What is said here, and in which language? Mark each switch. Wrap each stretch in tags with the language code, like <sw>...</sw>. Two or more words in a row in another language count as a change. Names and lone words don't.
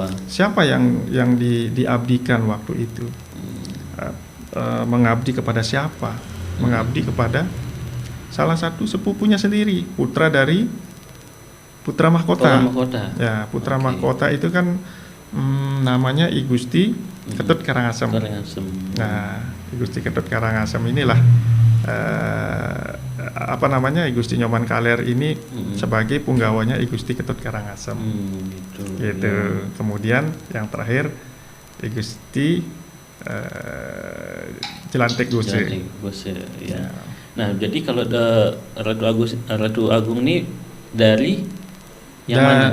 <id>Siapa yang diabdikan waktu itu? Mengabdi kepada siapa? Mengabdi kepada salah satu sepupunya sendiri, putra dari Putra Mahkota. Ya, Putra Mahkota itu kan namanya I Gusti Ketut Karangasem. Nah, I Gusti Ketut Karangasem inilah I Gusti Nyoman Kaler ini sebagai punggawanya I Gusti Ketut Karangasem. Gitu. Kemudian yang terakhir I Gusti Jelantik Guse. Ya. Nah, jadi kalau Ratu Agung ini dari yang mana?</id>